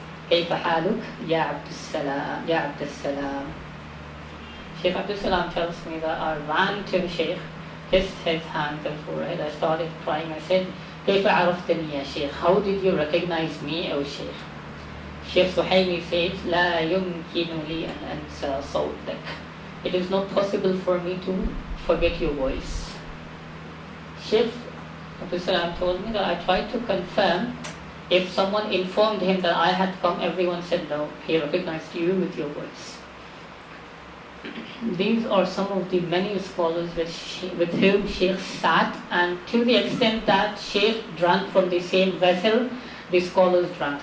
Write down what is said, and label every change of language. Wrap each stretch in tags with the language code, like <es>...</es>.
<ar>كيف حالك يا عبد السلام يا عبد السلام.</ar> <en>Shaykh Abdus Salam tells me that I ran to Sheikh, kissed his hands and forehead. I started crying. I said,</en> <ar>كيف عرفتني يا</ar> <en>Sheikh? How did you recognize me, O Sheikh? Shaykh Suhaimi says,</en> <ar>لا يمكن لي أن أنسى صوتك.</ar> <en>It is not possible for me to forget your voice. Shaykh Abdus Salam told me that I tried to confirm. If someone informed him that I had come, everyone said no. He recognized you with your voice. These are some of the many scholars with whom Sheikh sat, and to the extent that Sheikh drank from the same vessel, the scholars drank.</en>